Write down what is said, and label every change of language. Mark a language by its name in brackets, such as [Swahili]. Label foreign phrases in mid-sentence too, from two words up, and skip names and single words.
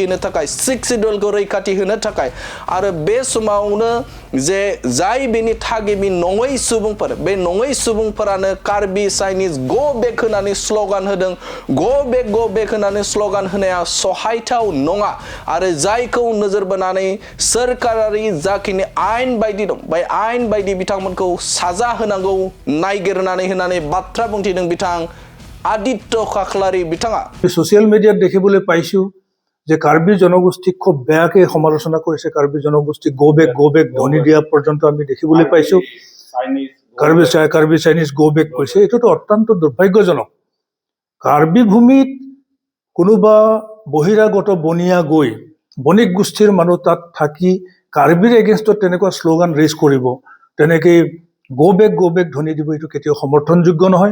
[Bodo] होनो थाखाय [English] six schedule [Bodo] रैखाथि होनो थाखाय आरो बे समावनो जे जाय बेनि थागिबि नङै सुबुंफोर बे नङै सुबुंफोरानो कार्बि [English] Chinese go back [Bodo] होननानै स्ल'गान होदों [English] go back [Bodo] होननानै स्ल'गान होनाया सहायथाव नङा आरो जायखौ नोजोर बोनानै सोरखारारि जाखिनि आयेन बायदि दं बे आयेन बायदि बिथांमोनखौ साजा होनांगौ नायगिरनानै होननानै बाथ्रा बुंथिदों बिथां आदित्य खाख्लारि बिथाङा [Assamese] সোশ্যাল মিডিয়াত দেখিবলৈ পাইছো যে কাৰ্বি জনগোষ্ঠীক খুব বেয়াকৈ সমালোচনা কৰিছে কাৰ্বি জনগোষ্ঠীক [English] go back [Assamese] ধ্বনি দিয়া পৰ্যন্ত আমি দেখিবলৈ পাইছো কাৰ্বি [English] Chinese go back [Assamese] কৈছে এইটোতো অত্যন্ত দুৰ্ভাগ্যজনক কাৰ্বি ভূমিত কোনোবা বহিৰাগত বনিয়া গৈ বণিক গোষ্ঠীৰ মানুহ তাত থাকি কাৰ্বিৰ এগেইনষ্টত তেনেকুৱা শ্লোগান ৰেজ কৰিব তেনেকৈ [English] go back [Assamese] ধ্বনি দিব এইটো কেতিয়াও সমৰ্থনযোগ্য নহয়।